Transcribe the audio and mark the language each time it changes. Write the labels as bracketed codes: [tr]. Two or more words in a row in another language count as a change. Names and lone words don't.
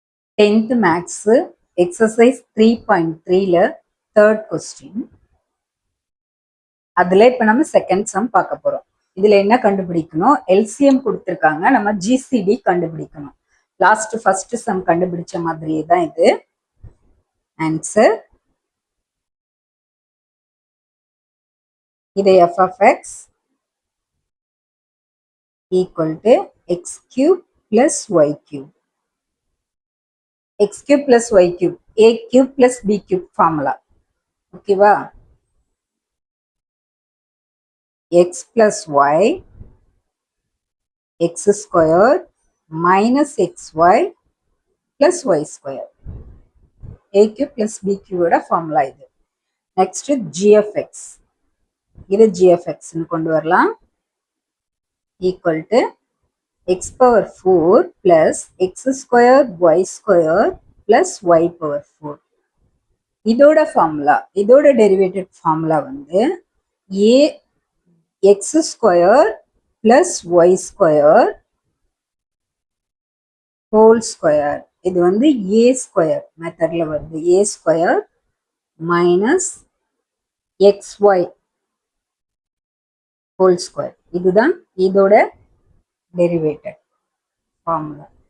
[en] 10th Maths exercise 3.3ல third question. [ta] அதில் இப்போ நம்ம [en] second sum [ta] பார்க்க போகிறோம். இதில் என்ன கண்டுபிடிக்கணும்? எல்சிஎம் கொடுத்துருக்காங்க, நம்ம ஜிசிடி கண்டுபிடிக்கணும். [en] first sum [ta] கண்டுபிடிச்ச மாதிரியே தான் இது. [en] ஆன்சர் இது f of x equal to x cube plus y cube. x cube plus y cube, a cube plus b cube ஃபார்முலா. ஓகேவா? x plus y x square minus xy plus y square. a cube plus b cube ஃபார்முலா இது. நெக்ஸ்ட் g of x, இது g of x [ta] கொண்டு வரலாம். [en] equal to x power 4 plus x square y square plus y power 4. இதோட ஃபார்முலா, இதோட derivative formula வந்து a x square plus y square whole square. [ta] இது வந்து [en] a square [ta] மெத்தட்ல வருது. [en] a square minus xy whole square. [ta] இதுதான் இதோட [en] derivative formula.